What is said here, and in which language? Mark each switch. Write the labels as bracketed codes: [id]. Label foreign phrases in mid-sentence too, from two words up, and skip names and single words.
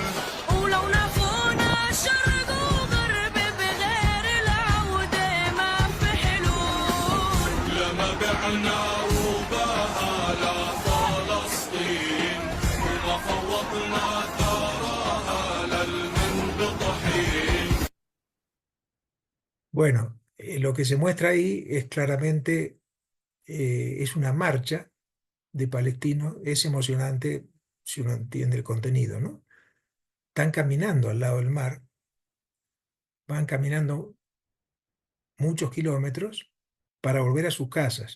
[ar] ولو نفونا شرق وغرب بغير العودة ما في حلول لما بعنا رباها لفلسطين وما فوضنا ثراها للمنبطحين [es] Bueno, lo que se muestra ahí es claramente, es una marcha de palestinos, es emocionante si uno entiende el contenido, ¿no? Están caminando al lado del mar, van caminando muchos kilómetros para volver a sus casas.